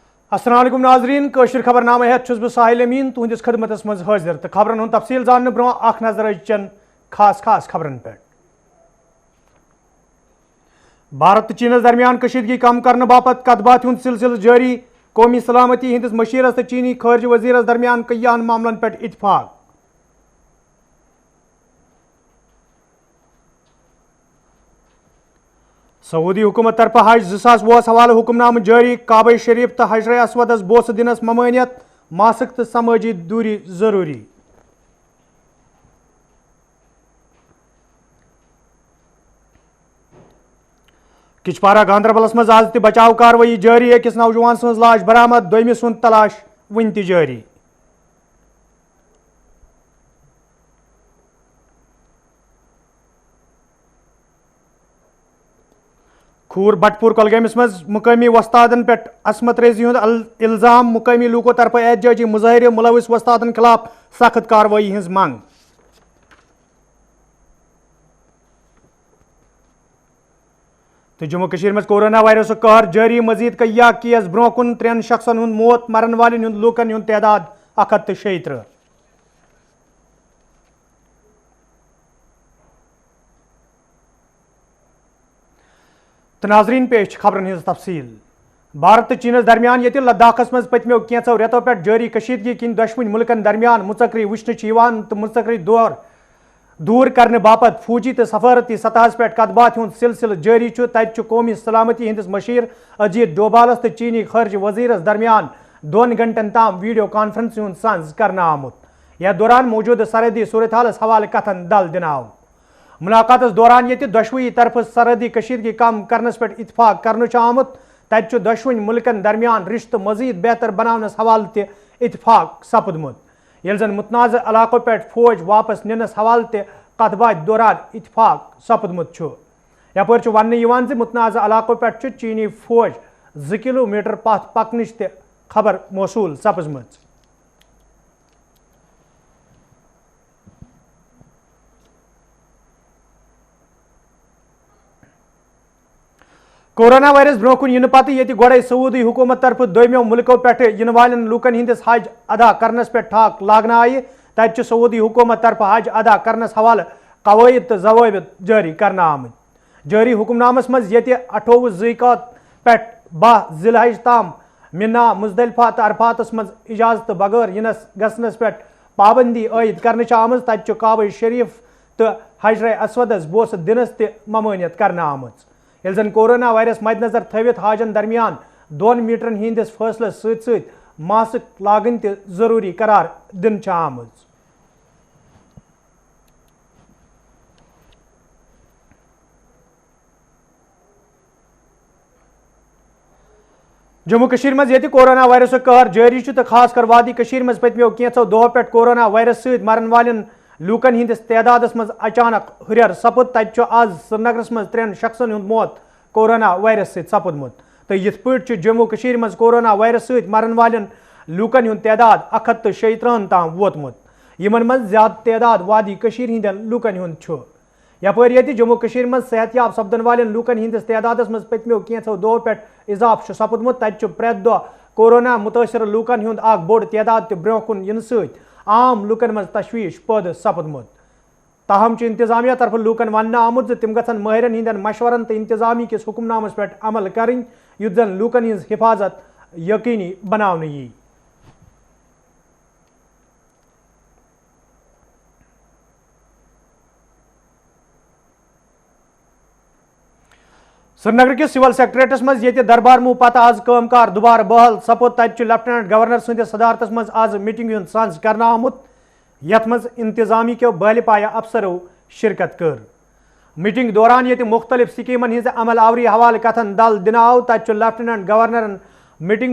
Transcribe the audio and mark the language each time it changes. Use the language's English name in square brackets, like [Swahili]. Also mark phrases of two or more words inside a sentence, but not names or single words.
[Kashmiri] السلام علیکم ناظرین کشر خبر نامہ ہیت چھس بہ ساحل امین تہندس خدمتس مز حاضر تو خبرن ہند تفصیل زاننے برو اخ نظر چن خاص خبرن پہ بھارت تو چینس درمیان کشیدگی کم کرنے باپت کت باتھ ہند سلسلہ جاری قومی سلامتی ہندس مشیرس تو چینی خارجہ وزیرس درمیان کئیان معاملن پہ اتفاق سعودی حکومت طرف حج 2020 حوالہ حکم نامہ جاری کعبہ شریف تو حجر اسودس بوسہ دنس ممانیت ماسک تو سماجی دوری ضروری کچپارہ گاندربلس مز آز تہ بچاؤ کاروٲیی جاری أکس نوجوان سٕنٛز لاش برآمد دوٚیمہِ سُنٛد تلاش وُنہِ تہِ جاری کھوٗر بٹ پوٗر کۄلگٲمِس منٛز مقٲمی وۄستادن پٮ۪ٹھ عصمت ریزی ہُنٛد الزام مقٲمی لوٗکو طرفہٕ احتجاجی مظٲہرٕ مُلوث وۄستادن خلاف سخت کاروٲیی ہٕنٛز منٛگ تو جموں کشمیر میں کورونا وائرس قہر جاری مزید کیا کیس برو کن 3 شخصن ہند موت مرن والن ہند لوکن ہند تعداد 136 تو ناظرین پیش خبرن ہز تفصیل بھارت تو چینس درمیان یہ لداخس مز پتمو کینچو ریتو پہ جاری کشیدگی کن دشوین ملکن درمیان مذکری وچھن تو مذکری دور کرنے باپت فوجی تو سفارتی سطحس پہ کت بات ہند سلسلہ جاری تت قومی سلامتی ہندس مشیر اجیت ڈوبالس تو چینی خارجہ وزیرس درمیان 2 گھنٹن تام [English] video conferencing [Kashmiri] ہند سنز کرنا آمت یا دوران موجودہ سرحدی صورتحالس حوالہ کتھن دل دن آو ملاقات دوران یہ دشوئی طرف سرحدی کشیدگی کم کرنس پہ اتفاق کرنے آمت تت دشوین ملکن درمیان رشتہ مزید بہتر بناونس حوالہ تہ اتفاق سپدمت یل زن متنازع علاقوں پہ فوج واپس ننس حوالہ تہ کت بات دوران اتفاق سپدمت یپر ون متنازع علاقوں پہ چینی فوج 2 کلومیٹر پتھ پکنچ تہ خبر موصول سپزمت کورونا وائرس برو کن ین پتہ یہ گوڑے سعودی حکومت طرف دویمو ملکوں پہ ین والن لوکن ہندس حج ادا کرنس پہ ٹھاک لاگنہ آئی تت سعودی حکومت طرف حج ادا کرنس حوالہ قواعد تو ضوابط جاری کرنا آمت جاری حکم نامس مز یہ 28 ذیقات پہ 12 ذی الحج تام منا مزدلفہ تو عرفاتس مز اجازت بغیر ینس گسنس پہ پابندی عائد کرنے آمت تت کعبہ شریف تو حجر اسودس بوسہ دنس تہ ممانیت کرنا آمت یل زن کورونا وائرس مد نظر تھوت حاجن درمیان 2 میٹرن ہندس فاصلس ست ماسک لاگن تہ ضروری قرار دن آمت جموں کشمیر مز یہ کورونا وائرس قہر جاری تو خاص کر وادی کشمیر مز پتمو کینچو دہو پہ کورونا وائرس ست مرن والن لوکن ہندس تعدادس مز اچانک ہریر سپد تت آز سرینگرس مز 3 شخصن ہند موت کورونا وائرس ست سپدمت تو یت پہ جموں کشمیر مز کورونا وائرس ست مرن والن لوکن ہند تعداد 136 تام ووتمت یمن مز زیادہ تعداد وادی کشمیر ہندین لوکن ہند یپر یہ جموں کشمیر مز صحت یاب سپدن والن لوکن ہندس تعدادس مز پتمو کینچو دہو پہ اضافہ سپدمت تت پریت دہ کورونا متاثر لوکن ہند اخ بوڑ تعداد تہ برو کن ین ست عام لوکن مز تشویش پید سپدمت تاہم انتظامیہ طرف لوکن ون آمت تم گھن ماہرین ہندین مشورن تو انتظامی کس حکم نامس پہ عمل کریں یت زن لوکن ہز حفاظت یقینی بناونہ یی سرینگر کس [English] civil secretariats [Kashmiri] مز یہ دربار مو پتہ آز کام کار دوبارہ بحال سپود تت [English] lieutenant governor [Kashmiri] سندس صدارتس مز آز میٹنگ ہند سنز کرنا آمت یت مز انتظامی کے بالِ پایہ افسرو شرکت کر میٹنگ دوران یہ مختلف سکیمن ہز عمل آوری حوالہ کتھن دل دن آو تت [English] lieutenant governors [Kashmiri] میٹنگ